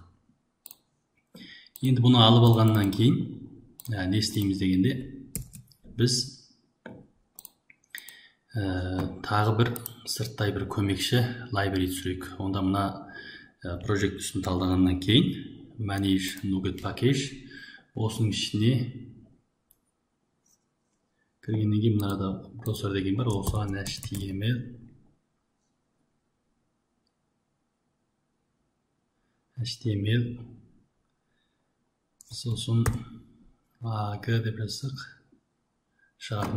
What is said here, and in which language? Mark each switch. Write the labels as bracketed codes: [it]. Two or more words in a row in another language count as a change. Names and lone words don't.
[kk] Енді бұны алып алғаннан кейін не істейміз дегенде, біз тағы бір сырттай бір көмекші library түсірейік. Онда мына project үстін талдағаннан кейін [en] manage NuGet package [kk] осының ішіне кіргеннен кейін мынада browser деген бар, осыған HTML сосын AG деп жазсақ шығады.